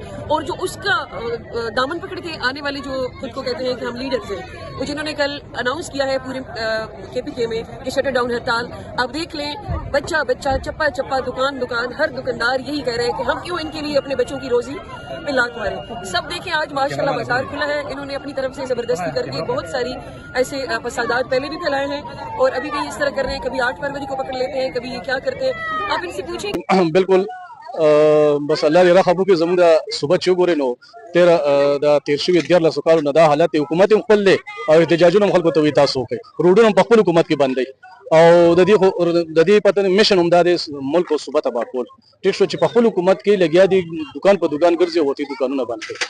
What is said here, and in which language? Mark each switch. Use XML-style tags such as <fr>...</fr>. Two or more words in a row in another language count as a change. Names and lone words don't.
<ur>اور جو اس کا دامن پکڑ کے آنے والے جو خود کو کہتے ہیں کہ ہم لیڈرز ہیں، وہ جنہوں نے کل اناؤنس کیا ہے پورے کے پی کے میں کہ</ur> <en>shutter down</en> <ur>ہڑتال، آپ دیکھ لیں بچہ چپا چپا دکان ہر دکاندار یہی کہہ رہے ہیں کہ ہم کیوں ان کے لیے اپنے بچوں کی روزی پہ لات ماریں. سب دیکھیں آج ماشاءاللہ بازار کھلا ہے. انہوں نے اپنی طرف سے زبردستی کر کے بہت ساری ایسے فسادات پہلے بھی پھیلائے ہیں اور ابھی بھی اس طرح کر رہے ہیں. کبھی 8 فروری کو پکڑ لیتے ہیں، کبھی یہ کیا کرتے ہیں. آپ ان سے پوچھیں.</ur> <ps>بالکل بس الله دې راخبو کې زموږ د صوبت چې وګورئ نو تیر شوي 14 کالو نه دا حالت حکومت هم خپل دی او احتجاجونه هم خلکو ته وي تاسو وکړئ، روډونه هم په خپل حکومت کې بند دی او د دې پته میشن هم دا دی ملک او صوبت آباد کول. ټیک شو چې په خپل حکومت کې لګیا دي دکان په دکان ګرځي او تی دکانونه بند کړي.</ps>